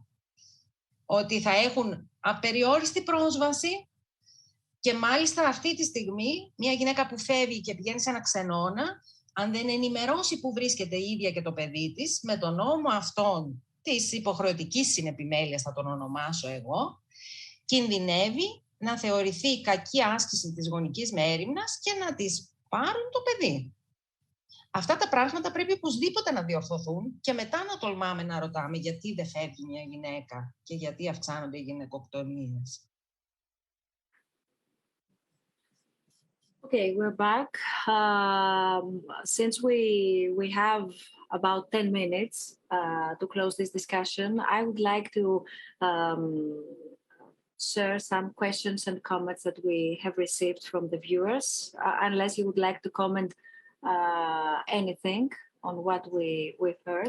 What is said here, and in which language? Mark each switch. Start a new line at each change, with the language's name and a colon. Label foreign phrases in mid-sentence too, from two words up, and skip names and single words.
Greek: Ότι θα έχουν απεριόριστη πρόσβαση, και μάλιστα αυτή τη στιγμή μια γυναίκα που φεύγει και πηγαίνει σε ένα ξενώνα, αν δεν ενημερώσει που βρίσκεται η ίδια και το παιδί της, με τον νόμο αυτόν της υποχρεωτικής συνεπιμέλειας, θα τον ονομάσω εγώ, κινδυνεύει να θεωρηθεί κακή άσκηση της γονικής μέριμνας και να της πάρουν το παιδί. Αυτά τα πράγματα πρέπει οπωσδήποτε να διορθωθούν, και μετά να τολμάμε να ρωτάμε γιατί δεν φεύγει μια γυναίκα και γιατί αυξάνονται οι γυναικοκτονίες.
English: Okay, we're back. Since we have about 10 minutes to close this discussion, I would like to share some questions and comments that we have received from the viewers, unless you would like to comment anything on what we've heard.